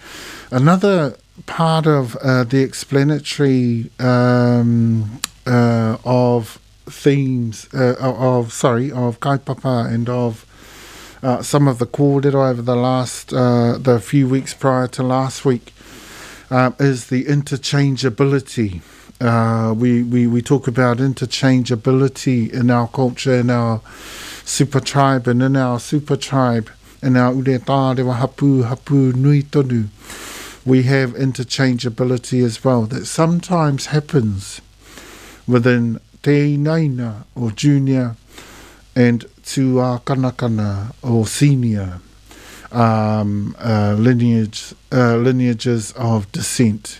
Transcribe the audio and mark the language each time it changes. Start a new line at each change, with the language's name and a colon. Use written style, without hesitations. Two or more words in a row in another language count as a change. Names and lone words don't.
English: Another part of the explanatory of themes of kaupapa and of some of the kōrero over the last the few weeks prior to last week is the interchangeability. We talk about interchangeability in our culture, in our super tribe, and in our super tribe, in our
Māori: uretārewa hapu nui tonu.
English: We have interchangeability as well that sometimes happens within
Māori: te naina
English: or junior and to our kanakana or senior lineages of descent.